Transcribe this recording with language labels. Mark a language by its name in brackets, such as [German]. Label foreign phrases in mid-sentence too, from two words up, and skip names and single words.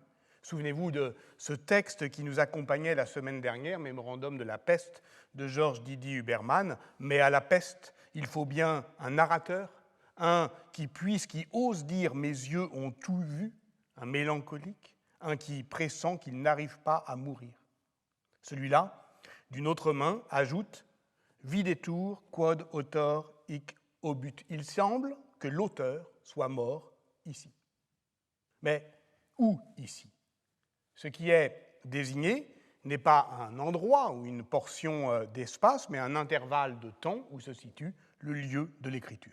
[French] Souvenez-vous de ce texte qui nous accompagnait la semaine dernière, Mémorandum de la peste, de Georges Didier Huberman. Mais à la peste, il faut bien un narrateur, un qui ose dire « mes yeux ont tout vu », un mélancolique, un qui pressent qu'il n'arrive pas à mourir. Celui-là, d'une autre main, ajoute « [Latin] videtur quod autor hic obut ». [French] Il semble que l'auteur soit mort ici. Mais où ici? Ce qui est désigné n'est pas un endroit ou une portion d'espace, mais un intervalle de temps où se situe le lieu de l'écriture.